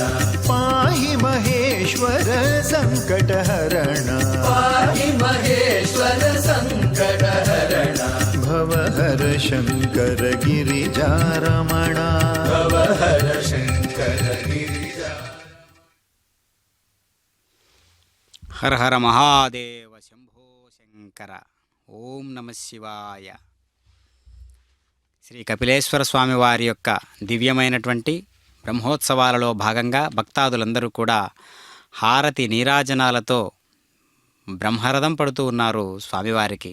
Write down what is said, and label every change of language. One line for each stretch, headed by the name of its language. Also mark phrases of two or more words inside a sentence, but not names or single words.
Sanskrit: पाहि महेश्वर सङ्कटहरणा पाहि महेश्वर सङ्कटहरण भवहर शङ्कर गिरिजारमणा भवहर शङ्कर गिरिजा హర హర మహాదేవ శంభో శంకర. ఓం నమ శివాయ.
Telugu: శ్రీ కపిలేశ్వర స్వామి వారి యొక్క దివ్యమైనటువంటి బ్రహ్మోత్సవాలలో భాగంగా భక్తాదులందరూ కూడా హారతి నీరాజనాలతో బ్రహ్మరథం పడుతూ ఉన్నారు స్వామివారికి.